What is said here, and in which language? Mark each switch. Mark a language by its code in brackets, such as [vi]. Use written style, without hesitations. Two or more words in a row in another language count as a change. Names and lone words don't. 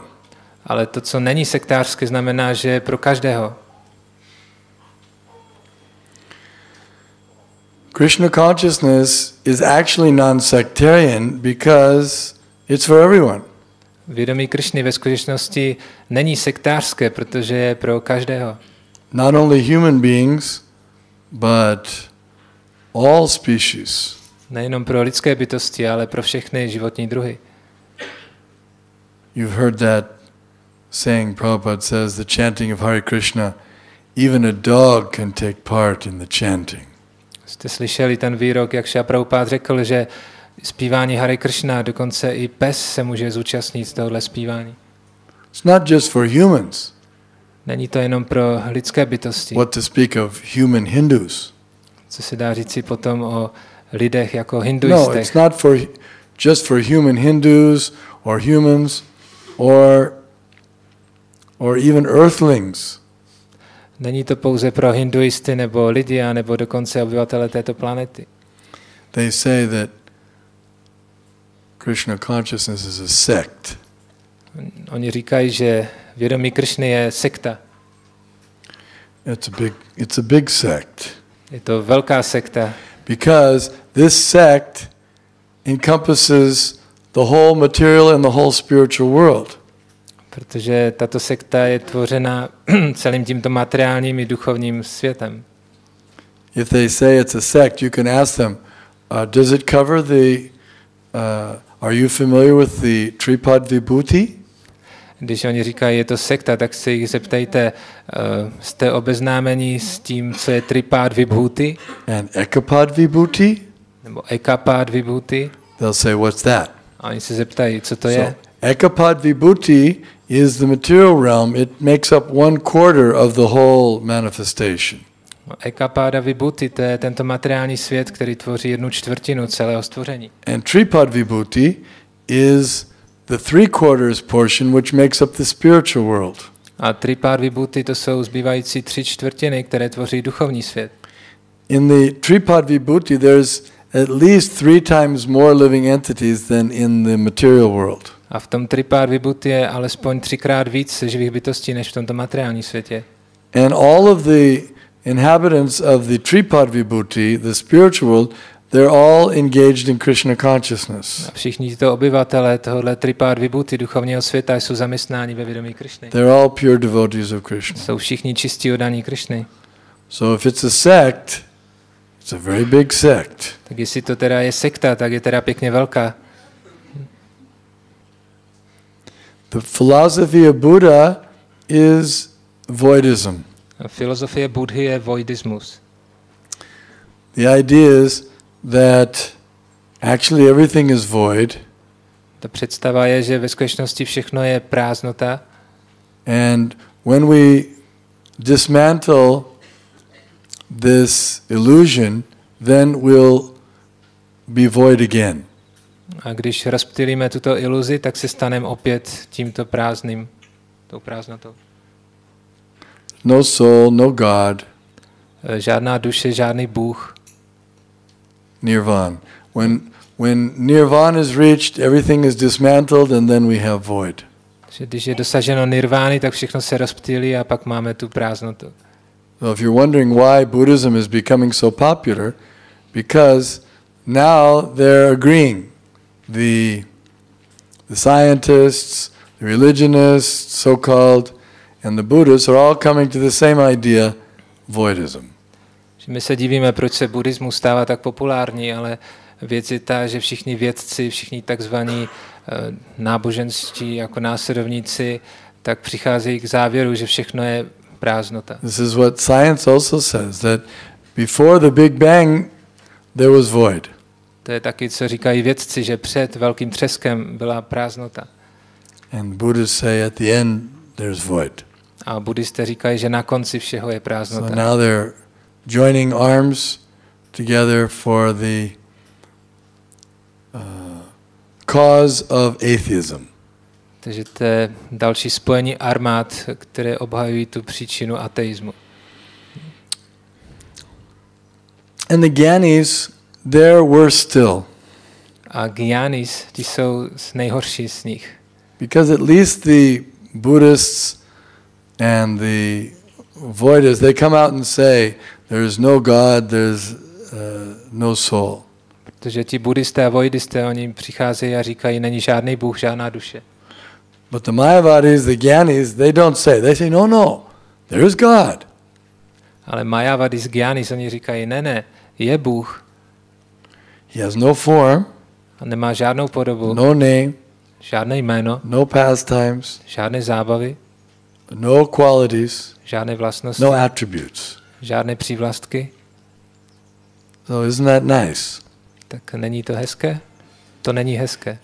[cs] Ale to, co není sektářské, znamená, že je pro každého. [en] Krishna consciousness is actually non-sectarian because it's for everyone. [cs] Vědomí Krishny ve skutečnosti není sektářské, protože je pro každého. [en] Not only human beings, but all species. [cs] Nejenom pro lidské bytosti, ale pro všechny životní druhy. [en] You've heard that saying, Prabhupada says, the chanting of Hare Krishna, even a dog can take part in the chanting. [cs] Jste slyšeli ten výrok, jak Šrila Prabhupada řekl, že zpívání Hare Krishna, dokonce i pes se může zúčastnit z tohohle zpívání. [en] It's not just for humans. [cs] Není to jenom pro lidské bytosti. [en] What to speak of human Hindus? [cs] Co se dá říci potom o lidech jako [en] No, [cs] hinduistech. [en] it's not just for human Hindus or humans or even earthlings. [cs] Není to pouze pro hinduisty nebo lidi, nebo dokonce obyvatele této planety. [en] They say that Krishna consciousness is a sect. [cs] Oni říkají, že vědomí Krishny je sekta. [en] It's a big sect. [cs] Je to velká sekta. [en] Because this sect encompasses the whole material and the whole spiritual world. [cs] Protože tato sekta je tvořena celým tímto materiálním i duchovním světem. [en] If they say it's a sect, you can ask them, does it cover are you familiar with the Tripad Vibhuti? [cs] Když oni říkají, je to sekta, tak se jich zeptejte, jste obeznámeni s tím, co je Tripad Vibhuti? [en] And Ekapad Vibhuti? [cs] Nebo Ekapad Vibhuti? [en] They'll say, what's that? [cs] A oni se zeptají, co to je? [en] Ekapad Vibhuti is the material realm. It makes up 1/4 of the whole manifestation. [cs] Ekapáda Vibhuti, to je tento materiální svět, který tvoří 1/4 celého stvoření. [en] And Tripad Vibhuti is the 3/4 portion which makes up the spiritual world. [cs] A Tripad Vibhuti to jsou zbývající 3/4, které tvoří duchovní svět. [en] In the Tripad Vibhuti there's at least 3 times more living entities than in the material world. [cs] A v tom Tripad Vibhuti je alespoň 3krát víc živých bytostí než v tomto materiálním světě. [en] And all of the inhabitants of the Tripad Vibhuti, the spiritual world, they're all engaged in Krishna consciousness. [cs] A všichni tyto obyvatelé tohoto Tripad Vibhuti duchovního světa jsou zaměstnáni ve vědomí Krishny. [en] They're all pure devotees of Krishna. [cs] Jsou všichni čistí oddaní Krishny. [en] So if it's a sect, it's a very big sect. [cs] Tak jestli to teda je sekta, tak je teda pěkně velká. [en] The philosophy of Buddha is voidism. [cs] A filozofie Buddhy je voidismus. [en] The idea is that actually everything is void. [cs] Ta představa je, že ve skutečnosti všechno je prázdnota. [en] And when we dismantle this illusion, then we'll be void again. [cs] A když rozptýlíme tuto iluzi, tak se staneme opět tímto prázdným, tou prázdnotou. [en] No soul, no God. [cs] Žádná duše, žádný Bůh. [en] Nirvana. When nirvana is reached, everything is dismantled and then we have void. [cs] Když je dosaženo nirvány, tak všechno se rozptýlí a pak máme tu prázdnotu. [en] So if you're wondering why Buddhism is becoming so popular, because now they're agreeing. The scientists, the religionists, so-called, and the Buddhists are all coming to the same idea, voidism. [cs] My se divíme, proč se buddhismus stává tak populární, ale věc je ta, že všichni vědci, všichni takzvaní náboženští jako následovníci, tak přicházejí k závěru, že všechno je prázdnota. [en] This is what science also says, that before the Big Bang there was void. [cs] To je taky, co říkají vědci, že před velkým třeskem byla prázdnota. [en] And Buddhists say at the end there's void. [cs] A buddhisté říkají, že na konci všeho je prázdnota. [en] So now they're joining arms together for the cause of atheism. [cs] Takže to je další spojení armád, které obhajují tu příčinu ateismu. [en] And the Gyanis, they're worse still. [cs] A Gyanis, ti jsou nejhorší z nich. [en] Because at least the Buddhists and the Voidists, they come out and say, there is no God, there's no soul. [cs] Protože ti buddhisté a voidisté, oni přicházejí a říkají, není žádný Bůh, žádná duše. [en] But the Mayavadis, the Gyanis, they don't say. They say, no, there is God. [cs] Ale Mayavadis, Gyanis, oni říkají, ne, je Bůh. [en] He has no form, [cs] a nemá žádnou podobu, [en] no name, [cs] žádné jméno, [en] no pastimes, [cs] žádné zábavy, [en] no qualities, [cs] žádné vlastnosti, [en] no attributes. [cs] žádné přívlastky. [en] So isn't that nice? [cs] Tak není to hezké? To není hezké.